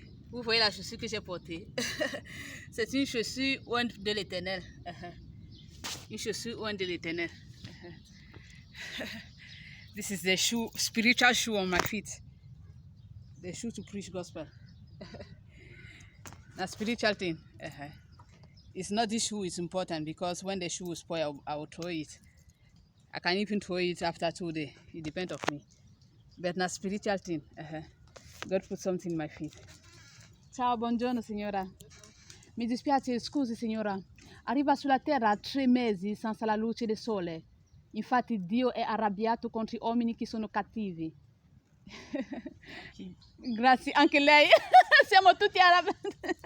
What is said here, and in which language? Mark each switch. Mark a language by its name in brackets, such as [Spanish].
[French] Vous voyez la chaussure que j'ai portée. C'est une chaussure ointe de l'Éternel. Une chaussure ointe de l'Éternel. [English] This is the shoe, spiritual shoe on my feet. The shoe to preach gospel. A spiritual thing. It's not this shoe is important because when the shoe is spoiled, I will throw it. I can even throw it after 2 days. It depends on me. But not spiritual thing. God put something in my feet. [Italian] Ciao, buongiorno signora. Mi dispiace, scusi signora. Arriva sulla terra 3 mesi senza la luce del sole. Infatti Dio è arrabbiato contro gli uomini che sono cattivi. Grazie, anche lei. Siamo tutti arrabbiati.